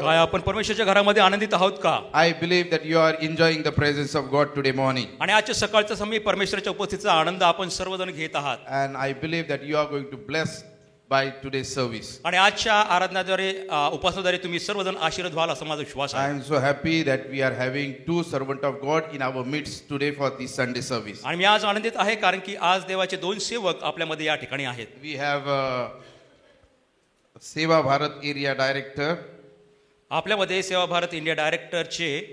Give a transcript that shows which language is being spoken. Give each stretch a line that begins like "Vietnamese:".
Marathi: काय आपण परमेश्वराच्या घरामध्ये आनंदित आहोत का?
English: I believe that you are enjoying the presence of God today morning.
Marathi: आणि आजच्या सकाळच्या समय परमेश्वराच्या उपस्थितीचा आनंद आपण सर्वजण घेत आहात.
English: And I believe that you are going to bless by today's service.
Marathi: आणि आजच्या आराधनाद्वारे उपासनाद्वारे तुम्ही सर्वजण आशीर्वाद व्हाल असा माझा विश्वास
English: I
Marathi: आहे.
English: am so happy that we are having two servants of God in our midst today for this Sunday service.
Marathi: आणि मी आज आनंदित आहे कारण की आज देवाचे दोन सेवक आपल्यामध्ये या ठिकाणी आहेत.
English: We have Seva Bharat area director
Marathi: आपल्यामध्ये सेवा भारत इंडिया डायरेक्टरचे